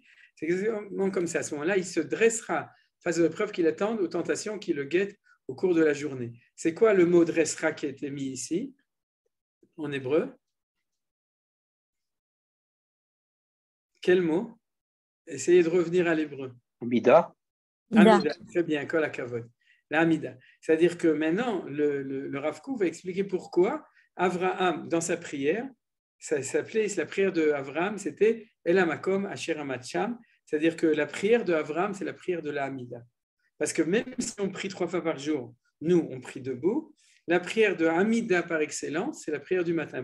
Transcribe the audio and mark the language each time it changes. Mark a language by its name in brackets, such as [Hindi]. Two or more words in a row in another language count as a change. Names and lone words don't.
[French] C'est exactement comme ça. À ce moment-là, il se dressera face aux épreuves qui l'attendent, aux tentations qui le guettent au cours de la journée. C'est quoi le mot dressera qui a été mis ici en hébreu? Quel mot? Essayez de revenir à l'hébreu. Amida. Amida, très bien, [Hebrew] כל הכבוד. [French] La Amida. C'est-à-dire que maintenant, le Rav Kook va expliquer pourquoi Avraham, dans sa prière, ça s'appelait, la prière de Avraham, c'était [Hebrew] אל המקום אשר עמדתם, [French] c'est-à-dire que la prière de Avraham, c'est la prière de la Amida. Parce que même si on prie 3 fois par jour, nous, on prie debout, la prière de Amida par excellence, c'est la prière du matin.